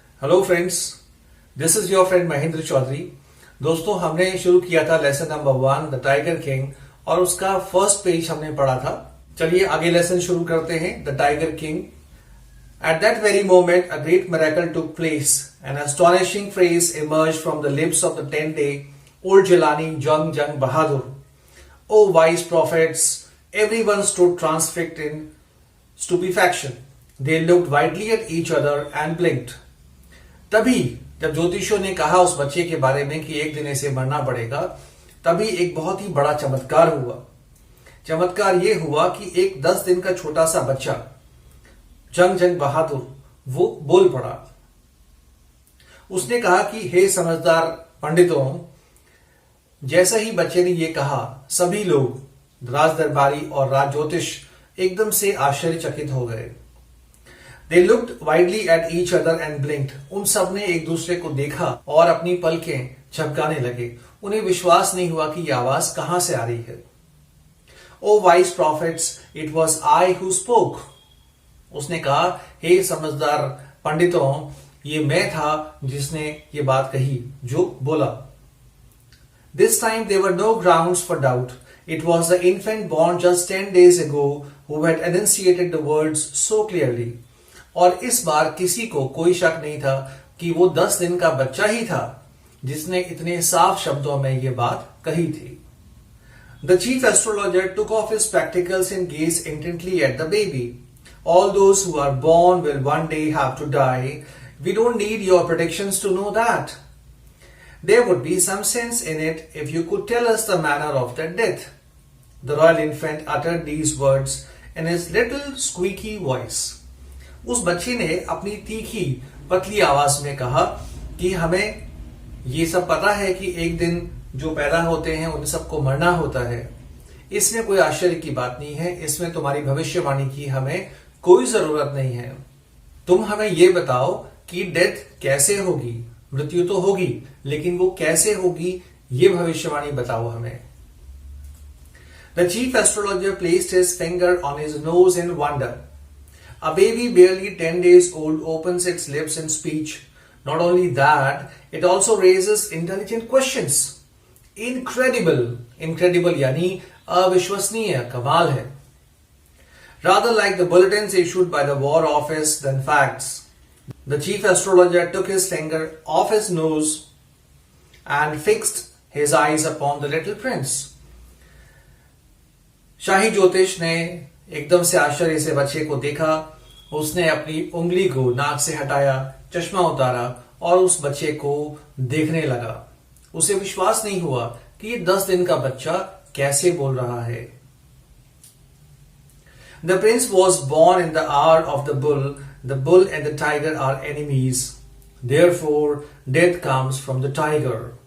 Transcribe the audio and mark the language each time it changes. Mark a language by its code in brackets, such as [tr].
[en] hello friends, this is your friend [hi] Mahendra Chaudhary. दोस्तों, हमने शुरू किया था lesson number 1 the tiger king और उसका फर्स्ट पेज हमने पढ़ा था। चलिए आगे लेसन शुरू करते हैं। [en] The tiger king. At that very moment, a great miracle took place. An astonishing phrase emerged from the lips of the 10-day-old Jelani Jung Bahadur. O wise prophets! Everyone stood transfixed in stupefaction. They looked widely at each other and blinked. [hi] तभी जब ज्योतिषियों ने कहा उस बच्चे के बारे में कि एक दिन इसे मरना पड़ेगा, तभी एक बहुत ही बड़ा चमत्कार हुआ। चमत्कार यह हुआ कि एक 10 दिन का छोटा सा बच्चा जंग बहादुर वो बोल पड़ा। उसने कहा कि हे समझदार पंडितों, जैसा ही बच्चे ने ये कहा, सभी लोग राज दरबारी और राज ज्योतिष एकदम से आश्चर्यचकित हो गए। [en] They looked widely at each other and blinked. [hi] उन सब ने एक दूसरे को देखा और अपनी पलकें झपकाने लगे। उन्हें विश्वास नहीं हुआ कि यह आवाज कहां से आ रही है। [en] Oh wise prophets, it was I who spoke. [hi] उसने कहा, हे समझदार पंडितों, ये मैं था जिसने ये बात कही, जो बोला। [en] This time there were no grounds for doubt. It was the infant born just 10 days ago who had enunciated the words so clearly. [hi] और इस बार किसी को कोई शक नहीं था कि वो 10 दिन का बच्चा ही था जिसने इतने साफ शब्दों में ये बात कही थी। [en] The chief astrologer took off his spectacles and gazed intently at the baby. All those who are born will one day have to die. We don't need your predictions to know that. There would be some sense in it if you could tell us the manner of their death. The royal infant uttered these words in his little squeaky voice. [hi] उस बच्चे ने अपनी तीखी पतली आवाज में कहा कि हमें ये सब पता है कि एक दिन जो पैदा होते हैं उन सबको मरना होता है। इसमें कोई आश्चर्य की बात नहीं है। इसमें तुम्हारी भविष्यवाणी की हमें कोई जरूरत नहीं है। तुम हमें ये बताओ कि डेथ कैसे होगी। मृत्यु तो होगी, लेकिन वो कैसे होगी ये भविष्यवाणी बताओ हमें। [en] The chief astrologer placed his finger on his nose in wonder. A baby barely 10 days old opens its lips in speech. Not only that, it also raises intelligent questions. Incredible. [hi] Incredible यानी अविश्वसनीय, कमाल है। [en] Rather like the bulletins issued by the War Office than facts. The chief astrologer took his finger off his nose and fixed his eyes upon the little prince. [hi] शाही ज्योतिष ने एकदम से आश्चर्य से बच्चे को देखा। उसने अपनी उंगली को नाक से हटाया, चश्मा उतारा और उस बच्चे को देखने लगा। उसे विश्वास नहीं हुआ कि ये 10 दिन का बच्चा कैसे बोल रहा है। [en] The prince was born in the hour of the bull. The bull and the tiger are enemies. Therefore, death comes from the tiger.